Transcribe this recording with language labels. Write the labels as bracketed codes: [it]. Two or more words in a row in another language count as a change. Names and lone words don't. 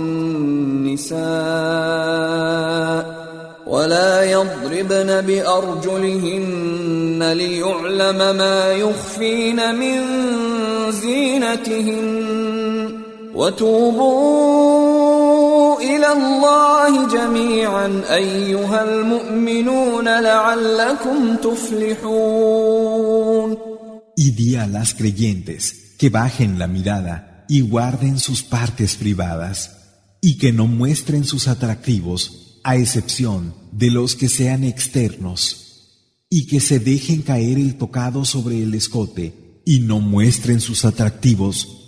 [ar] النساء ولا يضربن بأرجلهن ليعلم ما يخفين من زينتهن وتوبوا إلى الله جميعا أيها المؤمنون لعلكم تفلحون. [es] Y di a las creyentes que bajen la mirada y guarden sus partes privadas y que no muestren sus atractivos a excepción de los que sean externos y que se dejen caer el tocado sobre el escote y no muestren sus atractivos